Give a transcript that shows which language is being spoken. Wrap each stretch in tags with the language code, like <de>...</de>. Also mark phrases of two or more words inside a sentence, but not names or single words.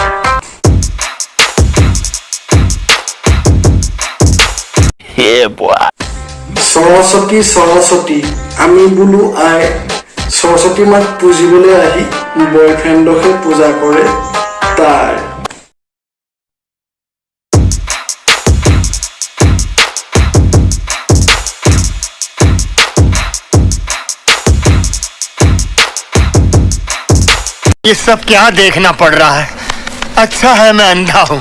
<as>সৰস্বতী সৰস্বতী আমি বোলো আই, সৰস্বতী মাক পুজিবলৈ আহি বয়ফ্ৰেণ্ডকহে পূজা কৰে তাই।</as> <hi>ये सब क्या देखना पड़ रहा है? अच्छा है मैं अंधा हूँ।</hi>